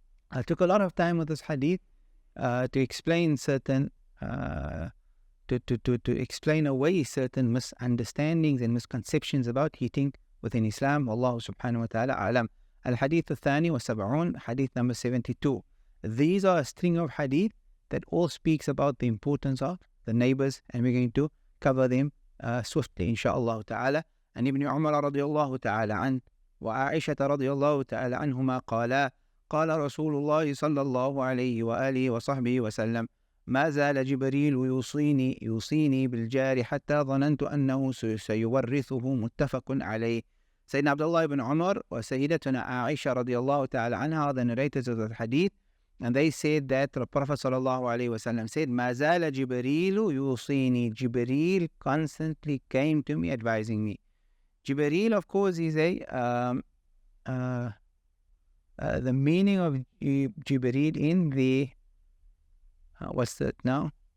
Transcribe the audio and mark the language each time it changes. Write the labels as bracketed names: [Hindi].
[English] I took a lot of time with this hadith to explain certain to explain away certain misunderstandings and misconceptions about hitting within Islam. Wallahu subhanahu wa ta'ala a'lam. Al-Hadith al-Thani wa Sab'un, Hadith number 72. These are a string of hadith that all speaks about the importance of the neighbors, and we're going to cover them swiftly, inshaAllah ta'ala. [Arabic] And Ibn Umar radiyallahu ta'ala an wa Aisha radiyallahu ta'ala anhuma qala قال رسول الله صلى الله عليه وآله وصحبه وسلم ما زال جبريل يوصيني بالجار حتى ظننت أنه سيورثه متفق عليه. [English] Sayyidina Abdullah ibn Umar or Sayyidatuna Aisha radiallahu ta'ala anha are the narrators of the hadith, and they said that the Prophet sallallahu alayhi wa sallam said, [Arabic] ما زال جبريل يوصيني. [English] Jibreel constantly came to me advising me. Jibreel, of course, is the meaning of Jibreel in the what's that now?